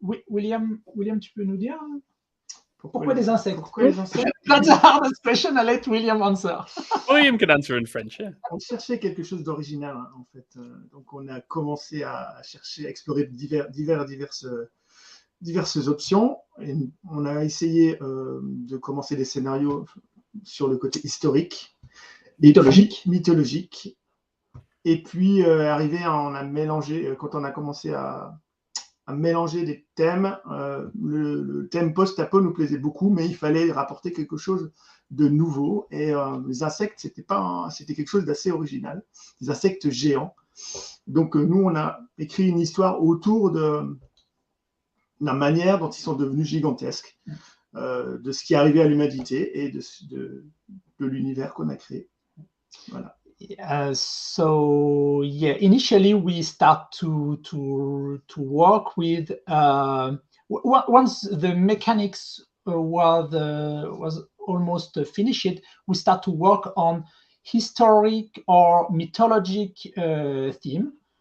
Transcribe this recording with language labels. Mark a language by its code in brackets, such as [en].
[fr] William, tu peux nous dire pourquoi des insectes? [en] That's the hardest question. I'll let William answer. William can answer in French. Yeah. [fr] On cherchait quelque chose d'original, hein, en fait. Donc on a commencé à chercher, à explorer diverses diverses options. Et on a essayé de commencer des scénarios sur le côté historique, mythologique. Et puis, on a mélangé, quand on a commencé à mélanger des thèmes, le thème post-apo nous plaisait beaucoup, mais il fallait rapporter quelque chose de nouveau. Et les insectes, c'était quelque chose d'assez original, des insectes géants. Donc, nous, on a écrit une histoire autour de la manière dont ils sont devenus gigantesques, de ce qui est arrivé à l'humanité et de l'univers qu'on a créé. Voilà. [en] So yeah, initially we start to work with once the mechanics was almost finished, we start to work on historic or mythologic theme.